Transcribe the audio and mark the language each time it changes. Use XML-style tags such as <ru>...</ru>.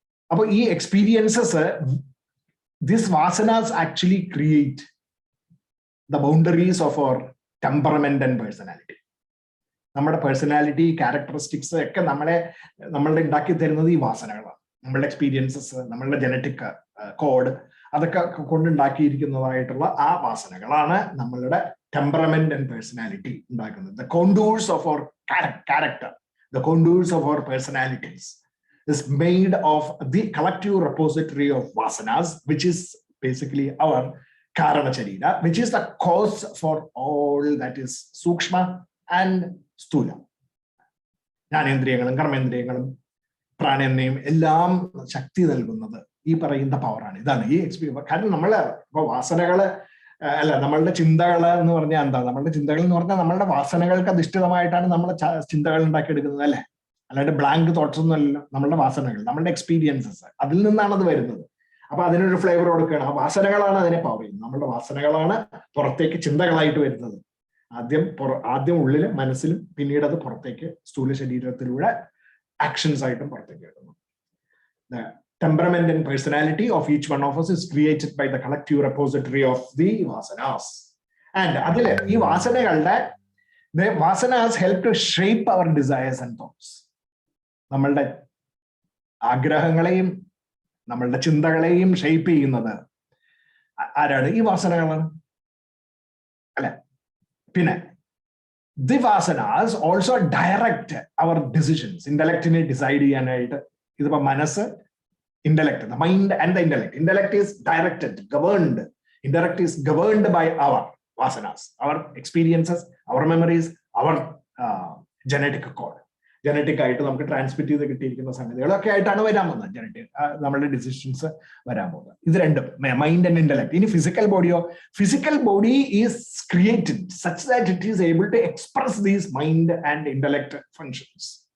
<en>അപ്പൊ ഈ experiences, this വാസനാസ് actually create the boundaries of our temperament and personality.</en> <ml>നമ്മുടെ personality, characteristics ഒക്കെ നമ്മളുടെ ഉണ്ടാക്കി തരുന്നത് ഈ വാസനകളാണ്. നമ്മളുടെ എക്സ്പീരിയൻസസ്, നമ്മളുടെ ജനറ്റിക് കോഡ്, അതൊക്കെ കൊണ്ടുണ്ടാക്കിയിരിക്കുന്നതായിട്ടുള്ള ആ വാസനകളാണ് നമ്മളുടെ ടെമ്പറമെന്റ് ആൻഡ് പേഴ്സണാലിറ്റി ഉണ്ടാക്കുന്നത്.</ml> <en>The contours of our character, the contours of our personalities is made of the collective repository of vasanas, which is basically our karana sharira, which is the cause for all that is sukshma and sthula.</en> <ml>ജ്ഞാനേന്ദ്രിയങ്ങളും കർമ്മേന്ദ്രിയങ്ങളും പ്രാണനെയും എല്ലാം ശക്തി നൽകുന്നത് ഈ പറയുന്ന പവറാണ്. ഇതാണ് ഈ experience. കാരണം നമ്മള് ഇപ്പൊ വാസനകള് നമ്മളുടെ ചിന്തകൾ എന്ന് പറഞ്ഞാൽ എന്താ? നമ്മളുടെ ചിന്തകൾ എന്ന് പറഞ്ഞാൽ നമ്മളുടെ വാസനകൾക്ക് അധിഷ്ഠിതമായിട്ടാണ് നമ്മൾ ചിന്തകൾ ഉണ്ടാക്കിയെടുക്കുന്നത്, അല്ലെ? അല്ലാണ്ട് ബ്ലാങ്ക് തോട്ട്സ് ഒന്നും അല്ലല്ലോ. നമ്മളുടെ വാസനകൾ, നമ്മളുടെ എക്സ്പീരിയൻസസ്, അതിൽ നിന്നാണ് അത് വരുന്നത്. അപ്പൊ അതിനൊരു ഫ്ലേവർ കൊടുക്കുകയാണ്. ആ വാസനകളാണ് അതിനെ പവർ ചെയ്യുന്നത്. നമ്മളുടെ വാസനകളാണ് പുറത്തേക്ക് ചിന്തകളായിട്ട് വരുന്നത്. ആദ്യം ഉള്ളിലും മനസ്സിലും, പിന്നീട് അത് പുറത്തേക്ക് സ്ഥൂല ശരീരത്തിലൂടെ ആക്ഷൻസ് ആയിട്ടും പുറത്തേക്ക് വരുന്നു.</ml> <en>The temperament and personality of each one of us is created by the collective repository of the vasanas. And</en> <ml>അതില് ഈ വാസനകളുടെ</ml> <en>vasanas help to shape our desires and thoughts.</en> <ml>നമ്മളുടെ ആഗ്രഹങ്ങളെയും നമ്മളുടെ ചിന്തകളെയും ഷേപ്പ് ചെയ്യുന്നത് ആരാണ്? ഈ വാസനകളാണ്, അല്ലെ? പിന്നെ</ml> <en>the vasanas also direct our decisions. ഇന്റലക്റ്റിനെ decide ചെയ്യാനായിട്ട് ഇതിപ്പോ മനസ്സ്, intellect, the mind and the intellect is directed, governed. Intellect is governed by our vasanas, our experiences, our memories, our genetic code.</en> <ml>Genetic ആയിട്ട് നമുക്ക് ട്രാൻസ്മിറ്റ് ചെയ്ത് കിട്ടിയിരിക്കുന്ന സംഗതികളൊക്കെ ആയിട്ടാണ് വരാൻ പോകുന്നത്. ജനറ്റിക് നമ്മളുടെ ഡിസിഷൻസ് വരാൻ പോകുന്നത്. ഇത് രണ്ടും,</ml> <en>Mind and intellect.</en> <ml>ഇനി physical ബോഡിയോ?</ml> <en>Physical body is created such that it is able to express these mind and intellect functions.</en>